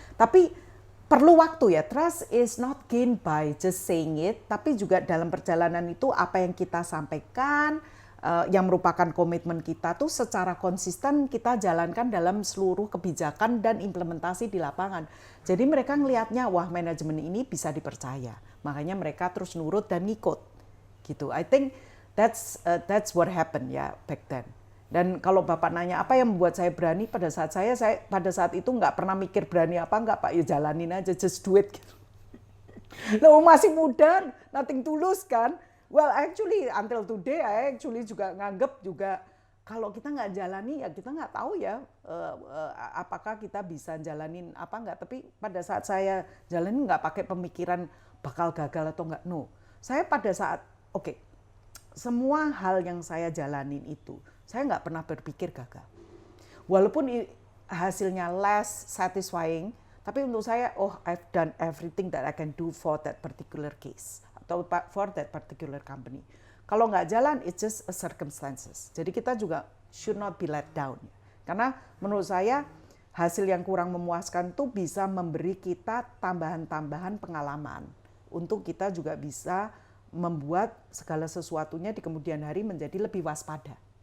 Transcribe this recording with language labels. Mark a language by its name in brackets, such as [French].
[Indonesian] Tapi perlu waktu ya, [English] trust is not gained by just saying it, [Indonesian] tapi juga dalam perjalanan itu apa yang kita sampaikan, yang merupakan komitmen kita tuh secara konsisten kita jalankan dalam seluruh kebijakan dan implementasi di lapangan. Jadi mereka ngelihatnya, wah manajemen ini bisa dipercaya. Makanya mereka terus nurut dan ngikut. Gitu. [English] I think that's what happened ya back then. [Indonesian] Dan kalau Bapak nanya apa yang membuat saya berani, pada saat pada saat itu nggak pernah mikir berani apa nggak Pak, ya jalanin aja, [English] just do it. [Indonesian] Gitu. Loh masih muda, nothing tulus kan. [English] Well, actually until today, I actually [Indonesian] juga nganggep juga kalau kita nggak jalani ya kita nggak tahu ya apakah kita bisa jalanin apa nggak. Tapi pada saat saya jalanin nggak pakai pemikiran bakal gagal atau nggak. No, saya pada saat semua hal yang saya jalanin itu saya nggak pernah berpikir gagal. Walaupun hasilnya [English] less satisfying, [Indonesian] tapi untuk saya, [English] I've done everything that I can do for that particular case. [Indonesian] Atau [English] for that particular company. [Indonesian] Kalau nggak jalan, [English] it's just a circumstances. [Indonesian] Jadi kita juga [English] should not be let down. [Indonesian] Karena menurut saya hasil yang kurang memuaskan itu bisa memberi kita tambahan-tambahan pengalaman untuk kita juga bisa membuat segala sesuatunya di kemudian hari menjadi lebih waspada.